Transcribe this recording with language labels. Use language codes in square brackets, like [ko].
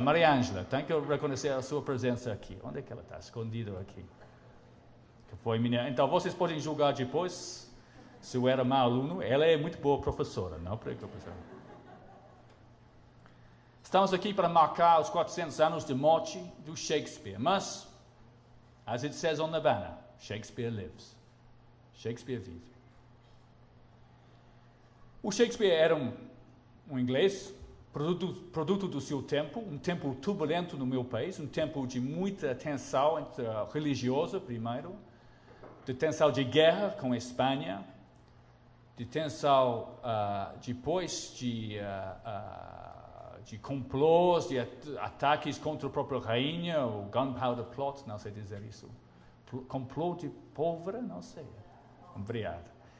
[pt] Maria Ângela, tenho que reconhecer a sua presença aqui. Onde é que ela está? Escondida aqui. Que foi minha... Então, vocês podem julgar depois se eu era mau aluno. Ela é muito boa professora, não preocupe. Estamos aqui para marcar os 400 anos de morte do Shakespeare. [en] Mas, as it says on the banner, Shakespeare lives. [pt] Shakespeare vive. O Shakespeare era um inglês, produto do seu tempo, um tempo turbulento no meu país, um tempo de muita tensão religiosa, primeiro, de tensão de guerra com a Espanha, de tensão depois de complôs, de ataques contra a própria rainha, o Gunpowder Plot, não sei dizer isso, complô de pólvora, não sei, obrigado.